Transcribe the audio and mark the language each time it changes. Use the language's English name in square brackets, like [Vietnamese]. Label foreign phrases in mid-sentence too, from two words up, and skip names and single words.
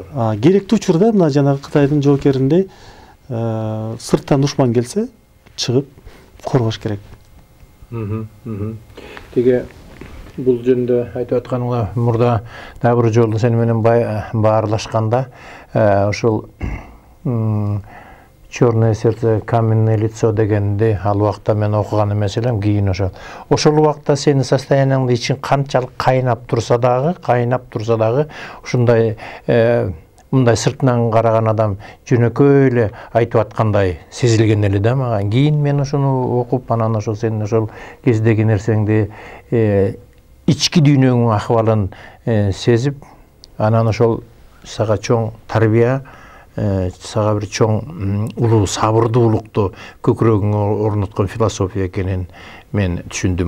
[Kyrgyz] Керектүү учурда мына жанагы Кытайдын жоокериндей сырттан душман келсе чыгып коргош керек. Теге бул жөнүндө айтып атканыңа мурда дагы бир жолу сени менен баарлашканда ошол [Russian] черное сердце, каменное лицо [Kyrgyz] дегенди ал убакта мен окуган эмес элем, кийин ошол убакта сенин состоянияңды ичин канчалык кайнап турса дагы ушундай мындай сыртынан караган адам жөнөкөй эле айтып аткандай сезилген эле да мага. Кийин мен ошону окуп, анан ошол сенин ошол кездеги нерсеңди, ички дүйнөңдүн акыбалын сезип, анан ошол сага чоң тарбия, сага бир чоң улуу сабырдуулукту көкүрөгүңө орноткон философия экенин мен түшүндүм.